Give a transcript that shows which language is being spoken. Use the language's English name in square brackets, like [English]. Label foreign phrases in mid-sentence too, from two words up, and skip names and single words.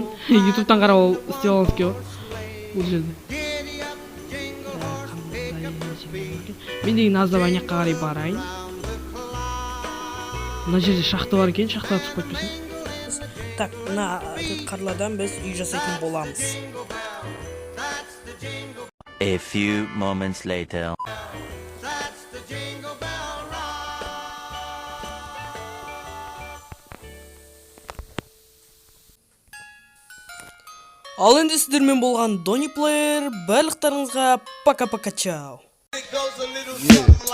[Kazakh] Ютубтан қарап істеп алыңыз ке бұл жерде. Мен деген аздап аяққа қарай барайын. Мына жерде шахта бар екен, шахтаға түсіп кетпесін. Так, мына қарлардан біз үй жасайтын боламыз. [English] A few moments later. [Kazakh] Ал енді сіздермен болған Дони Плеер, барлықтарыңызға [Russian] пока-пока, [Kazakh] чао.